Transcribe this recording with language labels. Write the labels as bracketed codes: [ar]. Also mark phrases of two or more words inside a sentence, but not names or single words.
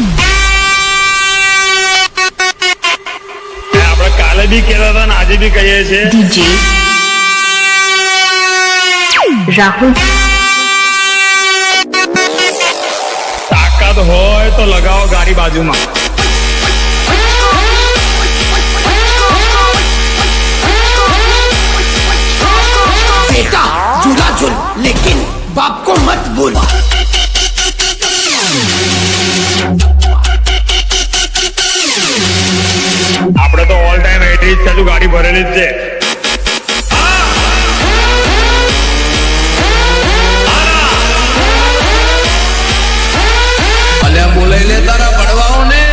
[gu] આપણે કાલે બી કહેતા હતા ને આજે બી કહીએ છીએ. ડીજે રાહુલ, તાકાત હોય તો લગાવો ગાડી બાજુમાં. [hi] बेटा झूला झूल लेकिन बाप को मत बोल. [gu] આપણે તો [en] all time [gu] 80 ચાલુ ગાડી ભરેલી જ છે. અલ્યા બોલાઈ લે તારા પડવાઓ ને.